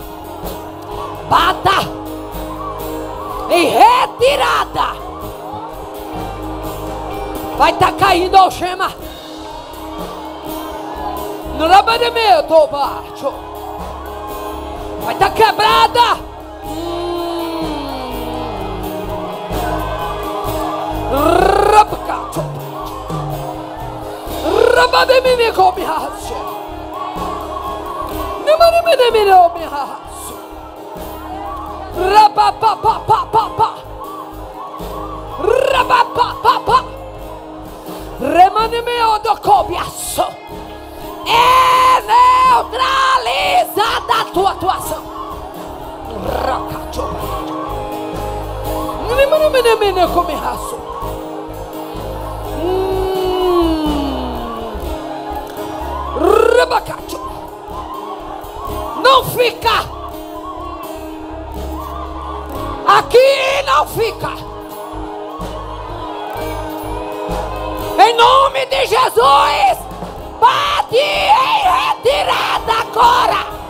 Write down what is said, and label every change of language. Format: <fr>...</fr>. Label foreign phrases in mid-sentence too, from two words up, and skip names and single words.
<pt>Bata e retirada. Vai estar caindo algema. No labaramento baixo. Vai estar quebrada. Rapacacho. Rabademine come hasse. Nemane me hasse. Rabapapapapapa. Rabapapapa. Remanimeo do cobiaço. É neutralizada a tua atuação. Racacho. Remanimene come raço. Rabacacho. Não fica. Aqui não fica. Em nome de Jesus, bate em retirada agora.</pt>